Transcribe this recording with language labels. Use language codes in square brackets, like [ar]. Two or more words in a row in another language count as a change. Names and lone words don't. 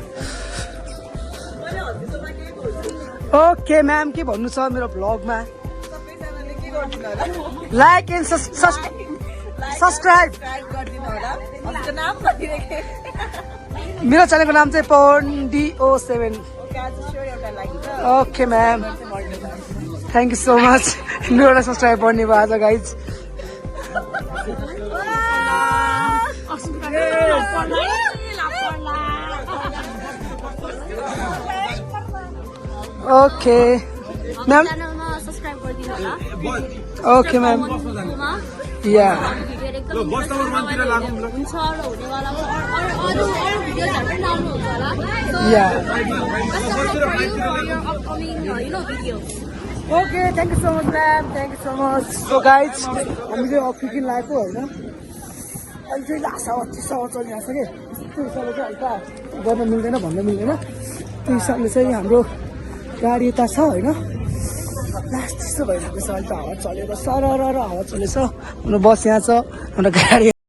[en] okay ma'am [ne] के भन्नु छ मेरो भ्लगमा [en] like and subscribe [ne] मेरो च्यानलको नाम चाहिँ पवन DO7 [en] okay ma'am thank you so much [ne] मेरो सब्सक्राइब गर्ने भयो आज गाइज [en] okay ma'am okay ma'am yeah okay thank you so much ma'am thank you so much so guys [ne] हामीले अक्सिजन लगाएको होइन अहिले चाहिँ [en] last hour [ne] चलिरहेको छ कि त्यो हिसाबले चाहिँ हल्का गर्न मिल्दैन भन्न मिल्दैन त्यो हिसाबले चाहिँ हाम्रो गाडी यता छ होइन लास्ट त्यस्तो भइरहेको छ अहिले त हावा चलेको सरर हावा चलेछ हाम्रो बस यहाँ छ हाम्रो गाडी